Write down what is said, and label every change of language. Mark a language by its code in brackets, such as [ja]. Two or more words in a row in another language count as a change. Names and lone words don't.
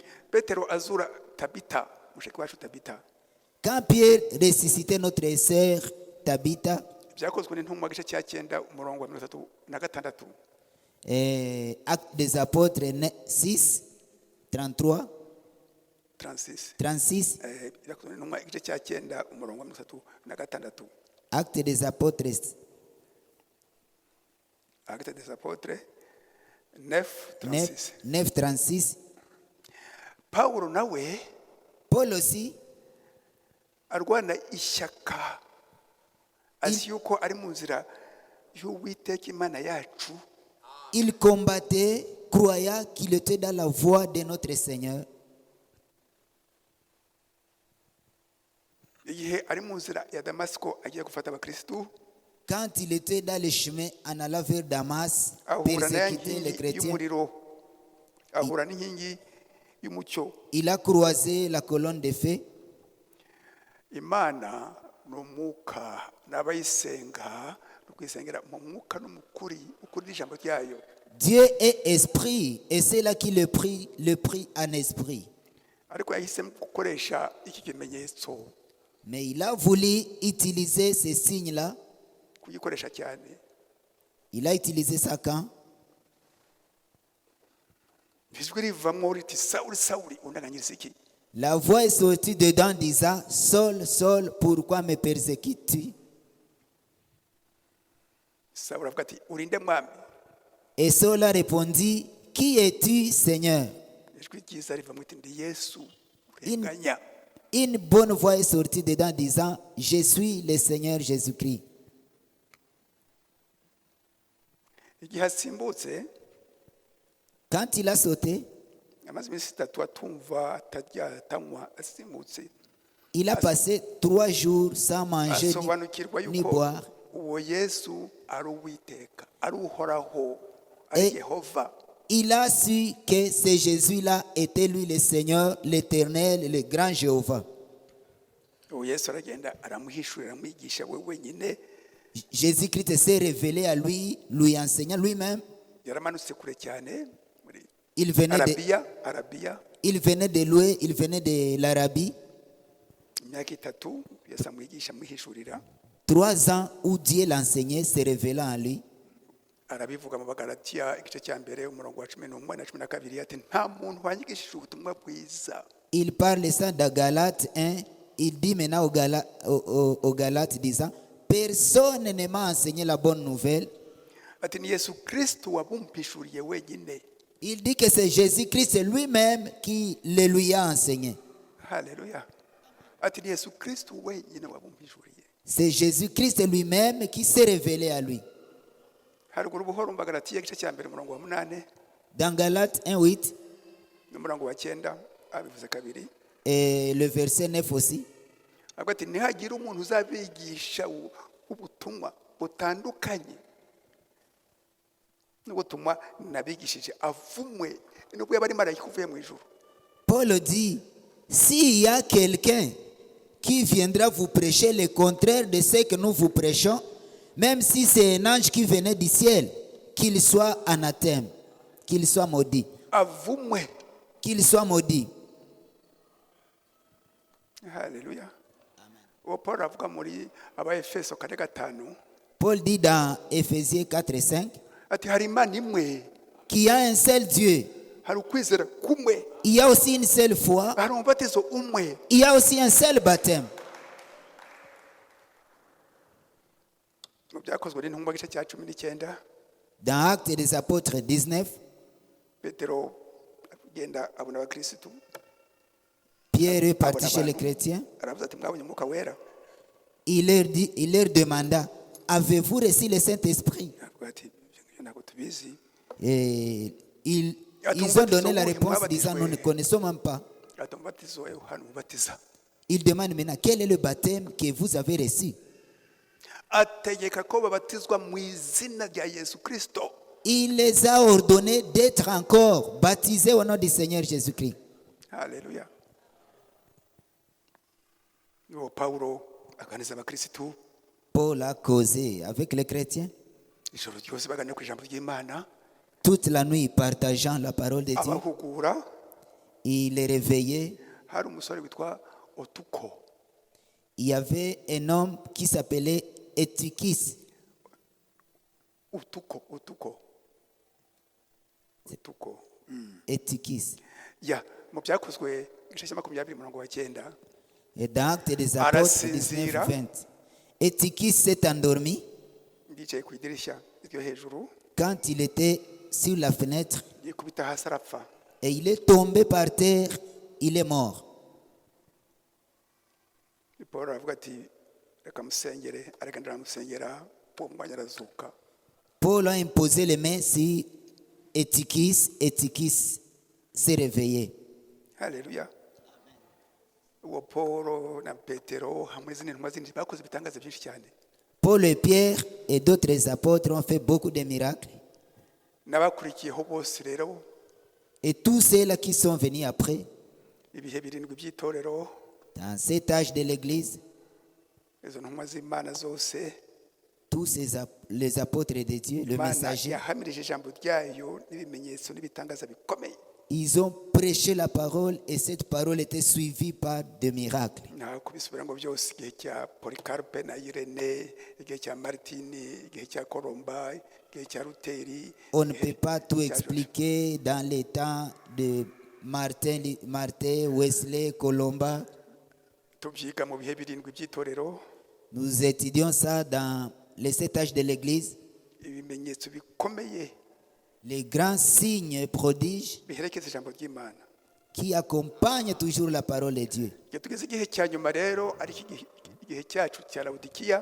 [fr] Quand Pierre ressuscitait notre sœur Tabitha, Actes des Apôtres 6, 33, 36. Actes des Apôtres 9, 36. Paul aussi, [rw] arwana ishyaka azi yuko ari mu nzira y'Uwiteka Imana yacu [fr] Il combattait, croyant qu'il était dans la voie de notre Seigneur. [rw] igihe ari mu nzira ya damasiko agiye gufata abakirisitu [fr] Quand il était dans le chemin en allant vers Damas, [rw] ahura na ya [fr] persécuter les [rw] nkingi [fr] chrétiens, [rw] y'umuriro ahura n'inkingi y'umucyo. [fr] il a croisé la colonne de feu. [rw] Imana ni umwuka, n'abayisenga no kwisengera mu mwuka no mu kuri n'ijambo ryayo. [fr] Dieu est esprit, et c'est là qu'il le prie en esprit. [rw] Ariko yahisemo gukoresha iki kimenyetso, [fr] Mais il a voulu utiliser ces signes-là. [rw] kugikoresha cyane. [fr] Il a utilisé ça quand? [rw] Ijwi rivamo riti Sawuli Sawuli undanganyiriza iki? [fr] La voix est sortie dedans disant, Saul, Saul, pourquoi me persécutes-tu? [rw] Sawuli avuga ati urinde mwami. [fr] Et Saul a répondu, qui es-tu, Seigneur? [rw] Ijwi ryiza rivamo riti ndi Yesu urenganya. [fr] Une bonne voix est sortie dedans disant, je suis le Seigneur Jésus-Christ. [rw] Igihe asimbutse [fr] Quand il a sauté, [rw] amaze iminsi 3 atumva atarya atanywa, asimbutse [fr] il a passé 3 jours sans manger [rw] asobanukirwa ni yuko [fr] boire. [rw] uwo Yesu ari Uwiteka, ari Uhoraho, ari [fr] Et [rw] Yehova. [fr] il a su que ce Jésus-là était lui le Seigneur, l'Éternel, le grand Jéhovah. [rw] Uwo Yesu aragenda aramuhishurira, amwigisha we wenyine. [fr] Jésus-Christ s'est révélé à lui, lui enseignant lui-même. [rw] Yaramanutse kure cyane muri [fr] Il venait [rw] Arabiya [fr] il venait de loin, il venait de l'Arabie. [rw] imyaka 3 Yesu amwigisha amwihishurira. [fr] 3 ans où Dieu l'enseignait, se révélant à lui. [rw] Arabivuga mu Bagalatiya igice cya mbere umurongo wa 11 na 12 ati nta muntu wanyigishije ubutumwa bwiza. [fr] Il parle ça dans Galates 1. Il dit maintenant aux Galates disant, personne ne m'a enseigné la bonne nouvelle. [rw] Ati ni Yesu Kristo wabumpishuriye wenyine. [fr] Il dit que c'est Jésus-Christ lui-même qui le lui a enseigné. [rw] Haleluya. Ati ni Yesu Kristo wenyine wabumpishuriye. [fr] C'est Jésus-Christ lui-même qui s'est révélé à lui. [rw] Haruguru buhoro mu Bagalatiya igice cya mbere umurongo wa 8 [fr] Dans Galates 1:8 [rw] n'umurongo wa 9 abivuze kabiri. [fr] et le verset 9 aussi. [rw] Avuga ati ntihagira umuntu uzabigisha ubutumwa butandukanye n'ubutumwa nabigishije avumwe nubwo yaba ari marayika uvuye mu ijuru. [fr] Paul dit, s'il y a quelqu'un qui viendra vous prêcher le contraire de ce que nous vous prêchons, même si c'est un ange qui venait du ciel, qu'il soit anathème, qu'il soit maudit. [rw] Avumwe. [fr] Qu'il soit maudit. [rw] Haleluya. Uwo Paul avuga muri Abaefeso 4:5 [fr] Paul dit dans Éphésiens 4:5 [rw] ati hari Imana imwe, [fr] qu'il y a un seul Dieu. [rw] hari ukwizera kumwe, [fr] Il y a aussi une seule foi. [rw] hari umubatizo umwe. [fr] Il y a aussi un seul baptême. [rw] Mu byakozwe n'intumwa gice cya 19 [fr] Dans Actes des Apôtres 19, [rw] Petero agenda abona abakirisitu [fr] Pierre est parti chez les chrétiens. [rw] aravuze ati mwabonye umwuka wera. [fr] Il leur demanda, avez-vous reçu le Saint-Esprit? [rw] Avuga ati ntabwo tubizi. [fr] Et ils ont donné la réponse disant, nous ne connaissons même pas. [rw] Ati umubatizo wa Yohana umubatiza. [fr] Il demande maintenant, quel est le baptême que vous avez reçu? [rw] Ategeka ko babatizwa mu izina rya Yesu Kristo. [fr] Il les a ordonnés d'être encore baptisés au nom du Seigneur Jésus-Christ. [rw] Haleluya. Uwo Paulo aganiriza abakirisitu [fr] Paul a causé avec les chrétiens [rw] ijoro ryose baganira ku ijambo ry'Imana, [fr] toute la nuit partageant la parole de Dieu. [rw] abahugura. [fr] Il les réveillait. [rw] Hari umusore witwa Otuko. [fr] Il y avait un homme qui s'appelait Eutychus. [rw] Otuko. [fr] Eutychus. [rw] Ya mu byakozwe igice cya 20 umurongo wa 9 [fr] Et dans Actes des Apôtres 19-20, Eutychus s'est endormi [rw] yicaye ku idirishya ryo hejuru [fr] quand il était sur la fenêtre [rw] yikubita hasi arapfa. [fr] et il est tombé par terre, il est mort. [rw] Paul aravuga ati reka musengere, aragenda aramusengera, uwo mwanya arazuka. [fr] Paul a imposé les mains sur et Tychis s'est réveillé. [rw] haleluya. Uwo Paul na Petero hamwe n'izindi ntumwa zindi bakoze ibitangaza byinshi cyane. [fr] Paul et Pierre et d'autres apôtres ont fait beaucoup de miracles. [rw] N'abakurikiyeho bose rero [fr] Et tous ceux-là qui sont venus après, [rw] ibihe birindwi by'itorero, [fr] dans cet âge de l'Église, [rw] izo ntumwa z'Imana zose, [fr] tous les apôtres de Dieu, le [rw] Imana [fr] messager, [rw] yahamirije ijambo ryayo n'ibimenyetso n'ibitangaza bikomeye. [fr] ils ont prêché la parole et cette parole était suivie par des miracles. [rw] Nta kubisubira ngo byose, igihe cya Polikarpe na Irene, igihe cya Martini, igihe cya Colomba, igihe cya Luteri. [fr] On ne peut pas tout expliquer dans les temps de Martin, Wesley, Colomba. [rw] Tubyiga mu bihe birindwi by'itorero, [fr] Nous étudions ça dans les 7 âges de l'Église. [rw] ibimenyetso bikomeye [fr] Les grands signes et prodiges [rw] biherekeza ijambo ry'Imana. [fr] qui accompagnent toujours la parole de Dieu. [rw] Igihe tugeze igihe cya nyuma rero, ari igihe cyacu cya Laodikiya,